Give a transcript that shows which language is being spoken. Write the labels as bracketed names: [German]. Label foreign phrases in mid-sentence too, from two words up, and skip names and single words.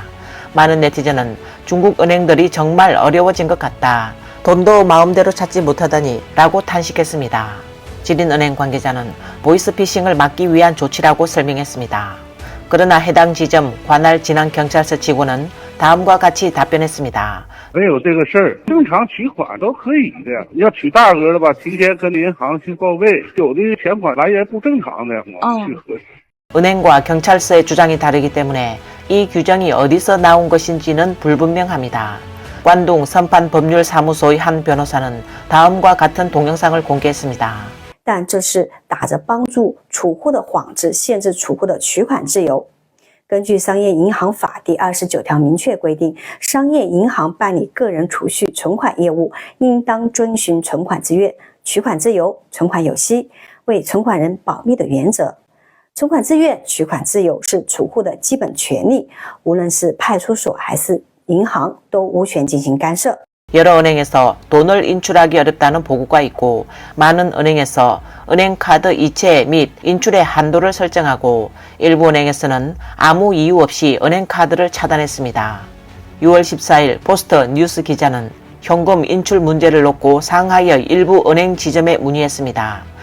[Korean] 많은 네티즌은 중국 은행들이 정말 어려워진 것 같다. 돈도 마음대로 찾지 못하다니 라고 탄식했습니다. 지린은행 관계자는 보이스피싱을 막기 위한 조치라고 설명했습니다. 그러나 해당 지점 관할 진안경찰서 직원은 다음과 같이 답변했습니다. [Chinese] 没有这个事儿，正常取款都可以的。要取大额的吧，提前跟银行去报备。有的钱款来源不正常的，我们去核实。 [Korean] 은행과 경찰서의 주장이 다르기 때문에 이 규정이 어디서 나온 것인지는 불분명합니다. 관동 선판법률사무소의 한 변호사는 다음과 같은 동영상을 공개했습니다. [Chinese] 但这是打着帮助储户的幌子，限制储户的取款自由。根据商业银行法第29条明确规定，商业银行办理个人储蓄存款业务，应当遵循存款制约、取款自由、存款有息、为存款人保密的原则。存款自愿、取款自由是储户的基本权利，无论是派出所还是银行都无权进行干涉。 [Korean] 여러 은행에서 돈을 인출하기 어렵다는 보고가 있고 많은 은행에서 은행카드 이체 및 인출의 한도를 설정하고 일부 은행에서는 아무 이유 없이 은행카드를 차단했습니다. 6월 14일 포스트 뉴스 기자는 현금 인출 문제를 놓고 상하이의 일부 은행 지점에 문의했습니다.